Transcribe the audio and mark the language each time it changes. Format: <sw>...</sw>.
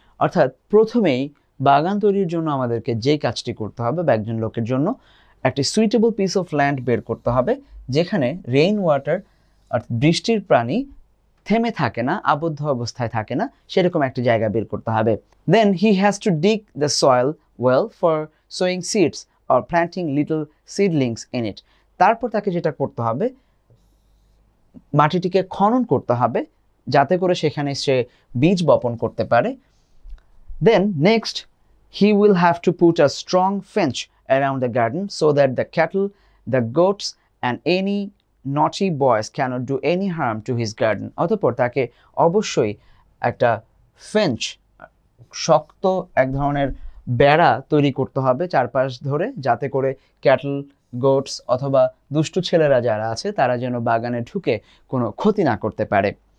<bn>অর্থাৎ প্রথমেই বাগান তৈরির জন্য আমাদেরকে যে কাজটি করতে হবে বা একজন লোকের জন্য একটি</bn> <en>suitable piece of land</en> <bn>বের করতে হবে যেখানে রেইন ওয়াটার অর্থাৎ বৃষ্টির পানি থেমে থাকে না, আবদ্ধ অবস্থায় থাকে না, সেরকম একটি জায়গা বের করতে হবে।</bn> <en>Then he has to dig the soil well for sowing seeds or planting little seedlings in it.</en> <bn>তারপর তাকে যেটা করতে হবে, মাটিটিকে খনন করতে হবে যাতে করে সেখানে সে বীজ বপন করতে পারে।</bn> <en>Then next, he will have to put a strong fence around the garden so that the cattle, the goats and any naughty boys cannot do any harm to his garden.</en> <bn>অতঃপর তাকে অবশ্যই একটা ফেঞ্চ, শক্ত এক ধরনের বেড়া তৈরি করতে হবে চারপাশ ধরে, যাতে করে</bn> <en>cattle, goats</en> <bn>অথবা দুষ্টু ছেলেরা যারা আছে তারা যেন বাগানে ঢুকে কোনো ক্ষতি না করতে পারে।</bn>